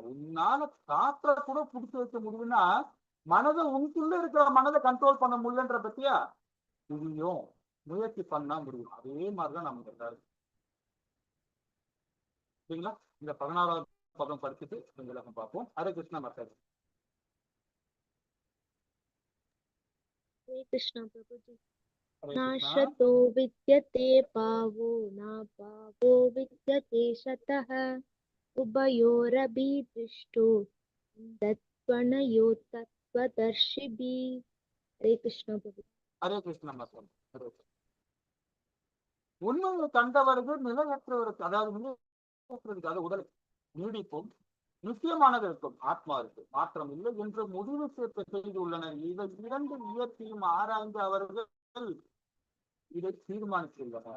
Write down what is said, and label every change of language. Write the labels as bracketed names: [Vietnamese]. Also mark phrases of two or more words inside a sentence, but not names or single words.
[Tamil] உன்னால காற்றை கூட பிடிச்சி வைக்க முடியும்னா மனதை உனக்குள்ள இருக்கிற மனதை கண்ட்ரோல் பண்ண முடியலன்ற பத்தியா முடியும். முயற்சி பண்ணா முடியும். அதே மாதிரிதான் நமக்கு எல்லாரும் சரிங்களா? இந்த 16வது பதம் படிச்சுட்டு விளக்கம் பார்ப்போம். ஹரே கிருஷ்ணா மாதாஜி. [Hindi] हरे कृष्णा प्रभु जी। हरे कृष्णा. [Sanskrit] नाशतो विद्यते पावो न पावो विद्यते शतः उभयोरपि दृष्टो तत्त्वनयो तत्त्वदर्शिभिः। [Hindi] हरे कृष्णा प्रभु। हरे कृष्णा माताஜி. हरे कृष्णा. [Tamil] உண்மையை கண்டவர்கள் நிலையற்றவருக்கு, அதாவது நிலையற்றதுக்கு, அது உடல் நீடிப்பும் நிச்சயமானது இருக்கும். ஆத்மா இருக்கு, மாற்றம் இல்லை என்று முடிவு செய்துள்ளனர். இவை இரண்டு இயற்கையும் ஆராய்ந்து அவர்கள் இதை தீர்மானித்துள்ளனர்.